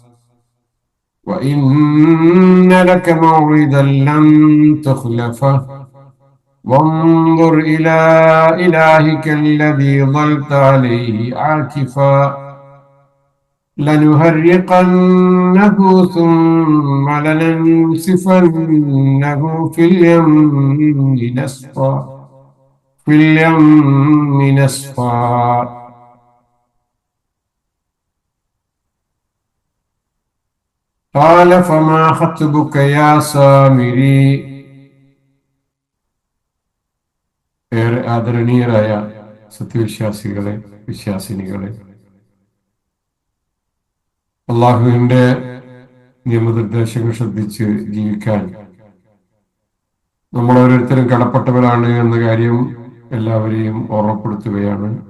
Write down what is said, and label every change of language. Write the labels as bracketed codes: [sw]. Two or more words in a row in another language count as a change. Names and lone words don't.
[ar] وإن لك موعدا لن تخلفه وانظر إلى إلهك الذي ظلت عليه عاكفا لنحرقنه ثم لننسفنه في اليم نسفا. قال فما خطبك يا سامري. [ml] ഏറെ ആദരണീയരായ സത്യവിശ്വാസികളെ, വിശ്വാസിനികളെ, അള്ളാഹുവിന്റെ നിയമനിർദ്ദേശങ്ങൾ ശ്രദ്ധിച്ച് ജീവിക്കാൻ നമ്മൾ ഓരോരുത്തരും കടപ്പെട്ടവരാണ് എന്ന കാര്യം എല്ലാവരെയും ഓർമ്മപ്പെടുത്തുകയാണ്.